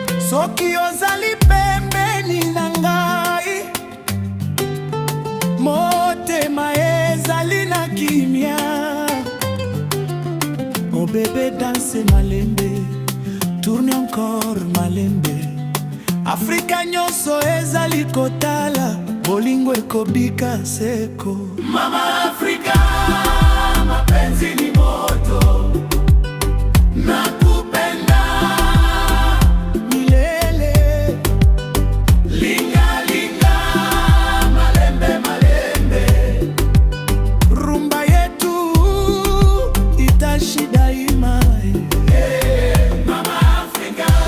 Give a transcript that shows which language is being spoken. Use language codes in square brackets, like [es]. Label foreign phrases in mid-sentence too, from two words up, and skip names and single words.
[ln] Soki ozali pembeni na ngai, motema ezali na kimia. [fr] Oh bébé, danse malembe, tourne encore malembe. [ln] Afrika nyonso ezali kotala, bolingo ekobika seko. [sw] Mama Afrika, mapenzi ni moto. Nakupenda milele. [ln] Linga, linga, malembe, malembe. [sw] Rumba yetu itashi daima. Mama Afrika.